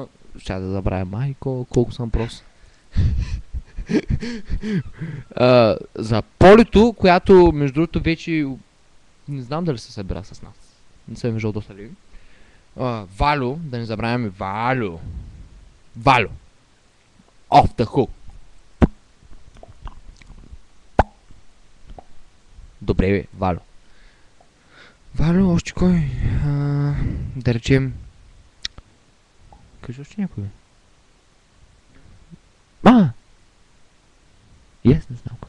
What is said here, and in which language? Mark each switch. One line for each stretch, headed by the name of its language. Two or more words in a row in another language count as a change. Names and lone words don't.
Bulgarian: Ще да забравя майко, колко съм прост. За Полито, която между другото вече не знам дали се събира с нас. Не съм виждал доста ли. Валю, да не забравяме Валю. Валю.
English: Off the hook.
Bulgarian: Добре бе, Валю. Валю, още кой? Да речем... Кажи още някой бе. Не знам кой.